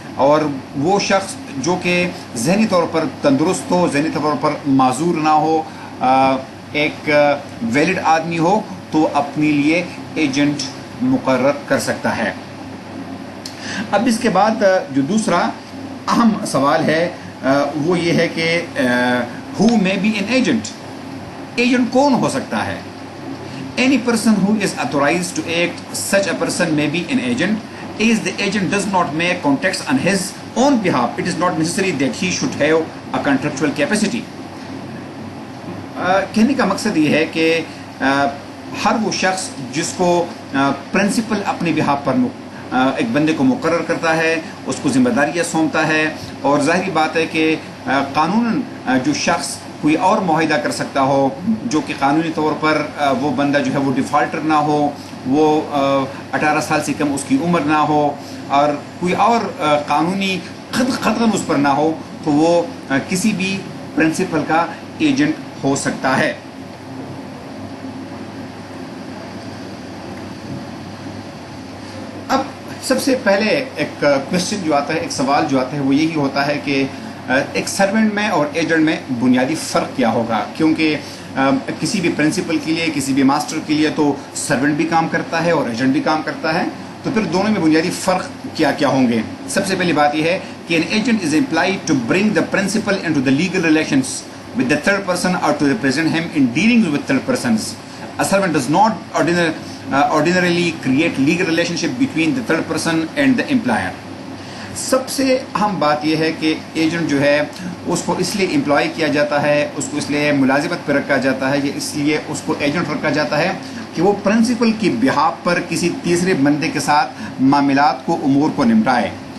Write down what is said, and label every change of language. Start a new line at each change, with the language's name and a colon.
Urdu: اور وہ شخص جو کہ ذہنی طور پر تندرست ہو، ذہنی طور پر معذور نہ ہو، ایک ویلڈ آدمی ہو تو اپنے لیے ایجنٹ مقرر کر سکتا ہے. اب اس کے بعد جو دوسرا اہم سوال ہے وہ یہ ہے کہ
English: who may be an agent.
Urdu: Agent کون ہو سکتا ہے؟
English: Any person who is authorized to act, such a person may be an agent. Is the agent does not make contacts on his own behalf, it is not necessary that he should have a contractual capacity.
Urdu: کہنے کا مقصد یہ ہے کہ ہر وہ شخص جس کو پرنسپل اپنے بہاف پر ایک بندے کو مقرر کرتا ہے، اس کو ذمہ داریاں سونپتا ہے، اور ظاہری بات ہے کہ قانوناً جو شخص کوئی اور معاہدہ کر سکتا ہو جو کہ قانونی طور پر وہ بندہ جو ہے وہ ڈیفالٹر نہ ہو، وہ 18 سال سے کم اس کی عمر نہ ہو، اور کوئی اور قانونی قدغن اس پر نہ ہو، تو وہ کسی بھی پرنسپل کا ایجنٹ ہو سکتا ہے. اب سب سے پہلے ایک کوشچن جو آتا ہے، ایک سوال جو آتا ہے وہ یہی ہوتا ہے کہ ایک سرونٹ میں اور ایجنٹ میں بنیادی فرق کیا ہوگا، کیونکہ کسی بھی پرنسپل کے لیے، کسی بھی ماسٹر کے لیے تو سرونٹ بھی کام کرتا ہے اور ایجنٹ بھی کام کرتا ہے، تو پھر دونوں میں بنیادی فرق کیا کیا ہوں گے. سب سے پہلی بات یہ ہے کہ
English: an agent is employed to bring the principal into the legal relations with the third person or to represent him in dealings with third persons. A servant does not ordinarily create legal relationship between the third person and the employer.
Urdu: سب سے اہم بات یہ ہے کہ agent جو ہے اس کو اس لیے امپلائی کیا جاتا ہے، اس کو اس لیے ملازمت پہ رکھا جاتا ہے، یا اس لیے اس کو ایجنٹ رکھا جاتا ہے کہ وہ پرنسپل کی بہاف پر کسی تیسرے بندے کے ساتھ معاملات کو، امور کو نمٹائے.